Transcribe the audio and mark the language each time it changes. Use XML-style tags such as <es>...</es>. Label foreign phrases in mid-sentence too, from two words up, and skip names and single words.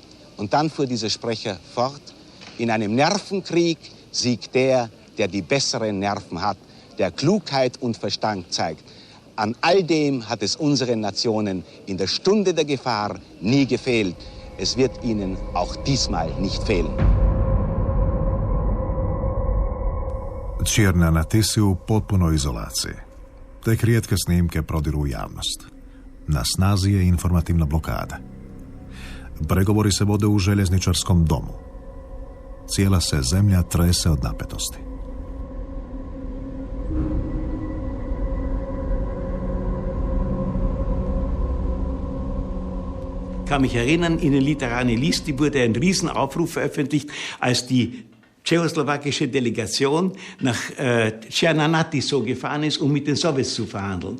<de>Und dann fuhr dieser Sprecher fort, in einem Nervenkrieg siegt der die besseren Nerven hat, der Klugheit und Verstand zeigt. An all dem hat es unseren Nationen in der Stunde der Gefahr nie gefehlt. Es wird ihnen auch diesmal nicht fehlen.</de> <hr>Čirna na Tisi u potpunoj izolaciji. Tek rijetke snimke prodiru u javnost. Na snazi je informativna blokada. Pregovori se vode u željezničarskom domu. Cijela se zemlja trese od napetosti.</hr> <de>Ich kann mich erinnern, in den Literarne Listi wurde ein Riesenaufruf veröffentlicht, als die tschechoslowakische Delegation nach Tschernanati so gefahren ist, um mit den Sowjets zu verhandeln.</de>